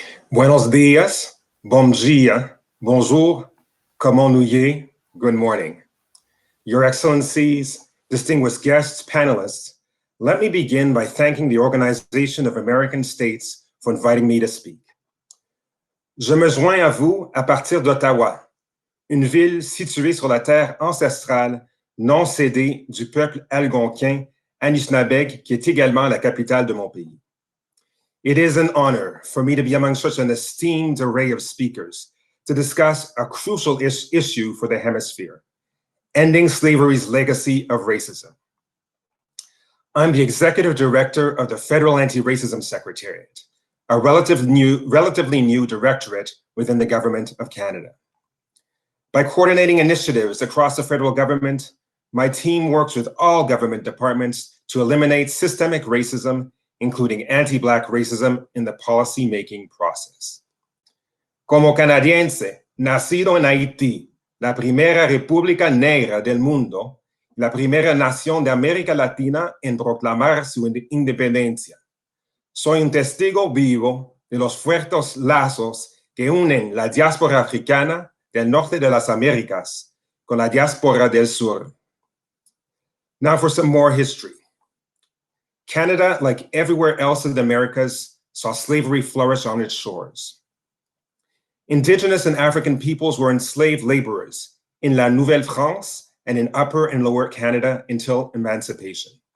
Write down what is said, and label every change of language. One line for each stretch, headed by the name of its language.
Spanish: Buenos dias,
Portuguese: bom dia,
French: bonjour, comment nous y,
English: good morning. Your Excellencies, distinguished guests, panelists, let me begin by thanking the Organization of American States for inviting me to speak.
French: Je me joins à vous à partir d'Ottawa, une ville située sur la terre ancestrale non cédée du peuple algonquin Anishinaabeg, qui est également la capitale de mon pays.
English: It is an honor for me to be among such an esteemed array of speakers to discuss a crucial issue for the hemisphere, ending slavery's legacy of racism. I'm the Executive Director of the Federal Anti-Racism Secretariat, a relatively new directorate within the Government of Canada. By coordinating initiatives across the federal government, my team works with all government departments to eliminate systemic racism, including anti-Black racism, in the policy-making process.
Spanish: Como canadiense, nacido en Haití, la primera república negra del mundo, la primera nación de América Latina en proclamar su independencia. Soy un testigo vivo de los fuertes lazos que unen la diáspora africana del norte de las Américas con la diáspora del sur.
English: Now for some more history. Canada, like everywhere else in the Americas, saw slavery flourish on its shores. Indigenous and African peoples were enslaved laborers in La Nouvelle-France and in Upper and Lower Canada until emancipation.